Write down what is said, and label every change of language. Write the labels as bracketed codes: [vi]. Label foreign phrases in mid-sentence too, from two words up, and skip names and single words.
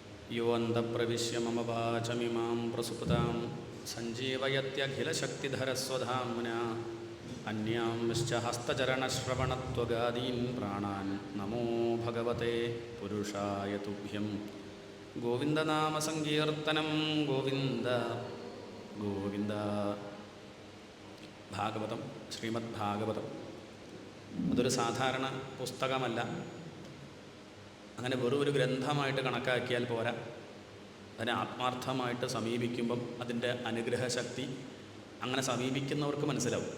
[sa] यो अन्तप्रविश्य मम वाचमिमां प्रसुप्तां सञ्जीवयत्यखिलशक्तिधरस्वधाम्ना अन्यांश्च हस्तचरणश्रवणत्वगादीन् प्राणान् नमो भगवते पुरुषाय तुभ्यं। गोविन्दनामसङ्कीर्तनं गोविन्द गोविन्द। [ml] ഭാഗവതം, ശ്രീമദ് ഭാഗവതം അതൊരു സാധാരണ പുസ്തകമല്ല. അങ്ങനെ വെറും ഒരു ഗ്രന്ഥമായിട്ട് കണക്കാക്കിയാൽ പോരാ. അതിനെ ആത്മാർത്ഥമായിട്ട് സമീപിക്കുമ്പം അതിൻ്റെ അനുഗ്രഹശക്തി അങ്ങനെ സമീപിക്കുന്നവർക്ക് മനസ്സിലാവും.